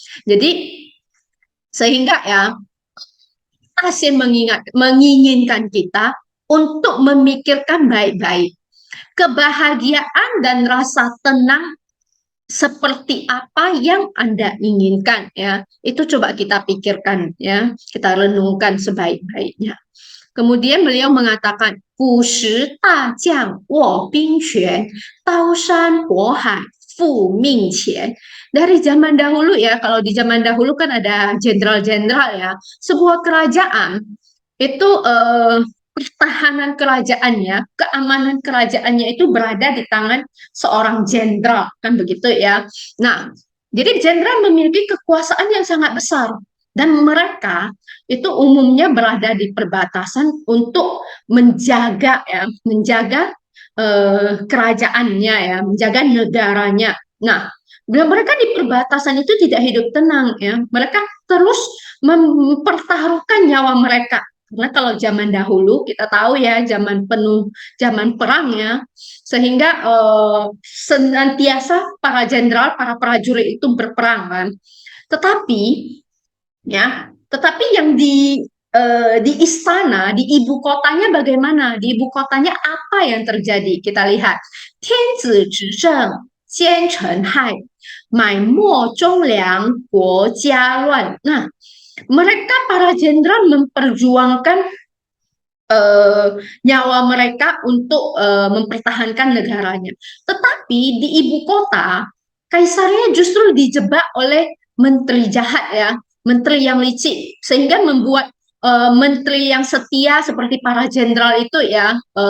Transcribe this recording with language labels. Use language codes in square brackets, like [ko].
[id] Jadi sehingga ya Asin menginginkan kita untuk memikirkan baik-baik. Kebahagiaan dan rasa tenang seperti apa yang Anda inginkan ya. Itu coba kita pikirkan ya, kita renungkan sebaik-baiknya. Kemudian beliau mengatakan, [zh] 古时大将卧冰泉，刀山火海复命前. [id] Dari zaman dahulu ya, kalau di zaman dahulu kan ada jenderal-jenderal ya. Sebuah kerajaan itu pertahanan kerajaannya, keamanan kerajaannya itu berada di tangan seorang jenderal, kan begitu ya. Nah, jadi jenderal memiliki kekuasaan yang sangat besar dan mereka itu umumnya berada di perbatasan untuk menjaga ya, menjaga kerajaannya ya, menjaga negaranya. Nah, bila mereka di perbatasan itu tidak hidup tenang ya, mereka terus mempertaruhkan nyawa mereka. Karena kalau zaman dahulu kita tahu ya, zaman penuh, zaman perang ya, sehingga senantiasa para jenderal, para prajurit itu berperang kan. Tetapi ya, tetapi yang di istana, di ibu kotanya bagaimana? Di ibu kotanya apa yang terjadi? Kita lihat, [zh] 天子执政，奸臣害，买墨忠良，国家乱. [id] Nah, mereka para jenderal memperjuangkan nyawa mereka untuk mempertahankan negaranya. Tetapi Tetapi di ibu kota, kaisarnya justru dijebak oleh menteri jahat ya, menteri yang licik, sehingga membuat menteri yang setia seperti para jenderal itu ya